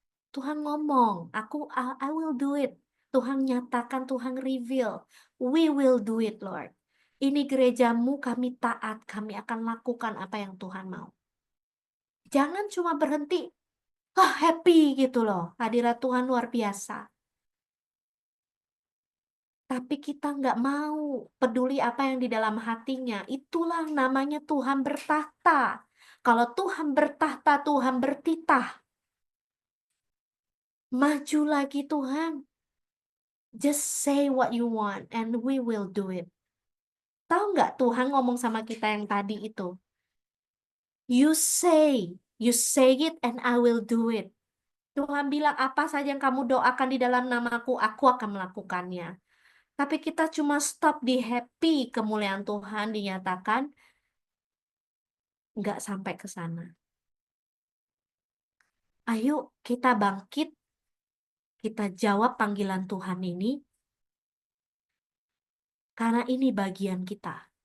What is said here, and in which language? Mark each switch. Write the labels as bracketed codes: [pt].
[id] Tuhan ngomong, [en] I will do it. [id] Tuhan nyatakan, [en] Tuhan reveal, we will do it Lord. [id] Ini gerejamu, kami taat, kami akan lakukan apa yang Tuhan mau. Jangan cuma berhenti, happy gitu loh, hadirat Tuhan luar biasa. Tapi kita nggak mau peduli apa yang di dalam hatinya. Itulah namanya Tuhan bertahta. Kalau Tuhan bertahta, Tuhan bertitah. Maju lagi Tuhan. [en] Just say what you want and we will do it. [id] Tahu nggak Tuhan ngomong sama kita yang tadi itu? [en] You say it and I will do it. [id] Tuhan bilang apa saja yang kamu doakan di dalam namaku, aku akan melakukannya. Tapi kita cuma stop di happy kemuliaan Tuhan dinyatakan, nggak sampai ke sana. Ayo kita bangkit, kita jawab panggilan Tuhan ini, karena ini bagian kita.